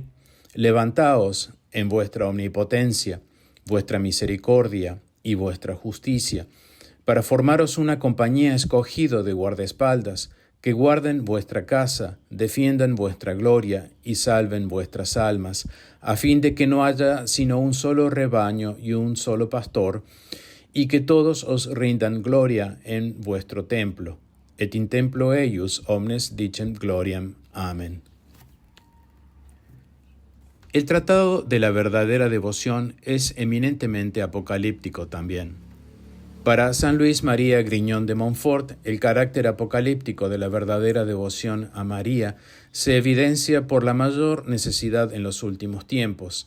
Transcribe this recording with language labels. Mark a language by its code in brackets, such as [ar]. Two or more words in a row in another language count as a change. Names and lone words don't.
[es] Levantaos en vuestra omnipotencia, vuestra misericordia y vuestra justicia, para formaros una compañía escogido de guardaespaldas, que guarden vuestra casa, defiendan vuestra gloria y salven vuestras almas, a fin de que no haya sino un solo rebaño y un solo pastor, y que todos os rindan gloria en vuestro templo. [la] Et in templo eius omnes dicent gloriam. [es] Amén. El tratado de la verdadera devoción es eminentemente apocalíptico también. Para San Luis María Griñón de Montfort, el carácter apocalíptico de la verdadera devoción a María se evidencia por la mayor necesidad en los últimos tiempos.